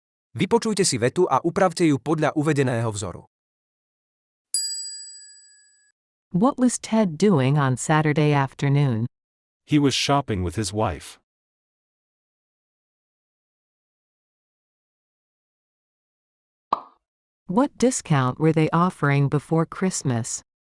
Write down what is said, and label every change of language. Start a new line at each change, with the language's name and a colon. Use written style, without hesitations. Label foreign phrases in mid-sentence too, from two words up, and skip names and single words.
Slovak: Vypočujte si vetu a upravte ju podľa uvedeného vzoru.
English: What was Ted doing on Saturday afternoon? He was shopping with his wife. What discount were they offering before Christmas?